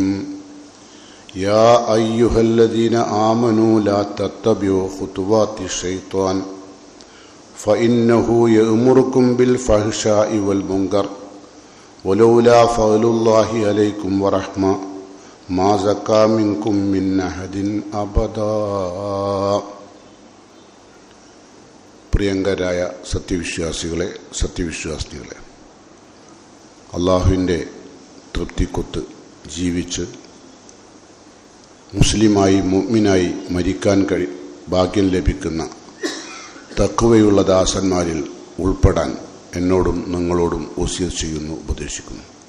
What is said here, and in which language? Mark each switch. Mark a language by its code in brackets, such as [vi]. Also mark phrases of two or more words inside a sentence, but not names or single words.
[ar] يا أيها الذين آمنوا لا تتبعوا خطوات الشيطان فإنه يأمركم بالفحشاء والمنكر ولولا فضل الله عليكم ورحمة ما زكى منكم من أحد أبدا. [ml] പ്രിയങ്കരായ സത്യവിശ്വാസികളെ, അള്ളാഹുവിൻ്റെ തൃപ്തിക്കൊത്ത് ജീവിച്ച് മുസ്ലിമായി മുഅ്മിനായി മരിക്കാൻ ഭാഗ്യം ലഭിക്കുന്ന തഖ്വയുള്ള ദാസന്മാരിൽ ഉൾപ്പെടാൻ എന്നോടും നിങ്ങളോടും വസിയത്ത് ചെയ്യുന്നു, ഉപദേശിക്കുന്നു.